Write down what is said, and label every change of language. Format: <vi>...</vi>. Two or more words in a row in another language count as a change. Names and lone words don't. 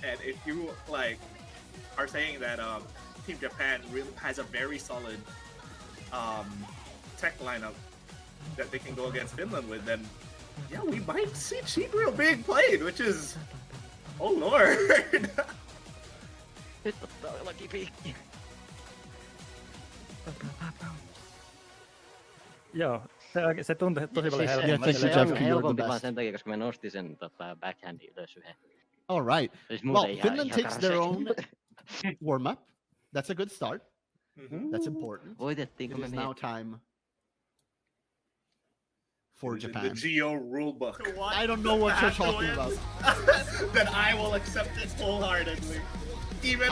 <en>And if you like are saying that Team Japan really has a very solid tech lineup that they can go against Finland with, then yeah, we might see cheatreal being played, which is, oh lord.</en> <fi>Joo, se tuntui tosi paljon helpommalta. Siis Se on helpompi vaan sen takia, koska mä nostin sen backhandin ylös yhden.</fi> <en>All right.</en> <fi>Siis</fi> <en>Well, Finland takes their own warm up. That's a good start. That's important. It</en> <fi>Voitettiinko me</fi> <en>is now time for It is in Japan. the Geo rulebook. I don't know what you're talking about. Then I will accept it wholeheartedly, even</en>